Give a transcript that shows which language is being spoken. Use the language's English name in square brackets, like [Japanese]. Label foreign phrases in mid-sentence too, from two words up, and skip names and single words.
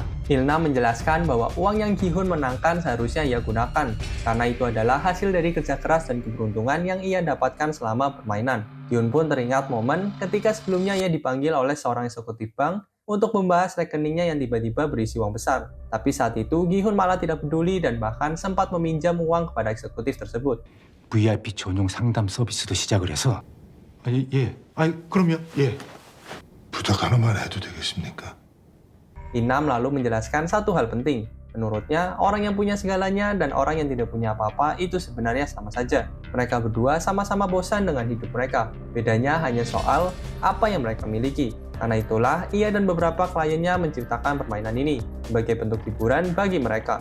[Indonesian] Il-nam menjelaskan bahwa uang yang Gi-hun menangkan seharusnya ia gunakan, karena itu adalah hasil dari kerja keras dan keberuntungan yang ia dapatkan selama permainan. Gi-hun pun teringat momen ketika sebelumnya ia dipanggil oleh seorang eksekutif bank untuk membahas rekeningnya yang tiba-tiba berisi uang besar. Tapi saat itu Gi-hun malah tidak peduli dan bahkan sempat meminjam uang kepada eksekutif tersebut. [Korean] VIP 전용 상담 서비스도 시작을 해서 그럼요. 예. 부탁 하나만 해도 되겠습니까? [Indonesian] Inam lalu menjelaskan satu hal penting. Menurutnya, orang yang punya segalanya dan orang yang tidak punya apa-apa itu sebenarnya sama saja. Mereka berdua sama-sama bosan dengan hidup mereka. Bedanya hanya soal apa yang mereka miliki. Karena itulah, ia dan beberapa kliennya menciptakan permainan ini sebagai bentuk hiburan bagi mereka.